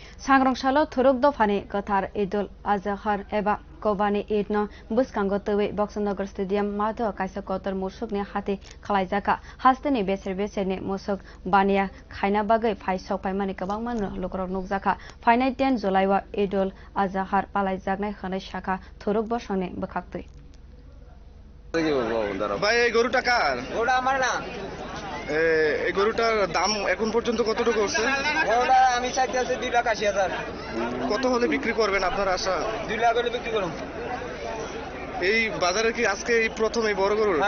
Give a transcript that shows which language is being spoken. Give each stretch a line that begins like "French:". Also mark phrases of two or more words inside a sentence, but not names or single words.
Kok Borok: सांग्रांसालो थुरुक दफानि गोथार ईदुल आजहार एबा कबानि ईदनो बुसखांगो तोवे बक्सनगर स्टेडियम माधो काइसा कतर मुसुकनि हाथि खालायजाका हास्तेनि बेसेर बेसेरनि मुसुक बानिया खायना बागै फाइसक फाइमानि गोबां मान लुकरक नुकजाका फाइनाय 10 जुलाइवा ईदुल आजहार पालायजागनाय खनै शाखा थुरुक बसंनि बोखाक्तै
Bangla: ভাই এই গরুটা কার? ওটা আমার না। এই গরুটার দাম এখন পর্যন্ত কতটুকু হচ্ছে? ওটা আমি চাইতেছি 2,80,000। কত হলে বিক্রি করবেন আপনার আশা? 2 লাখ হলে বিক্রি করুন। এই বাজারে কি আজকে এই প্রথম এই বড় গরু?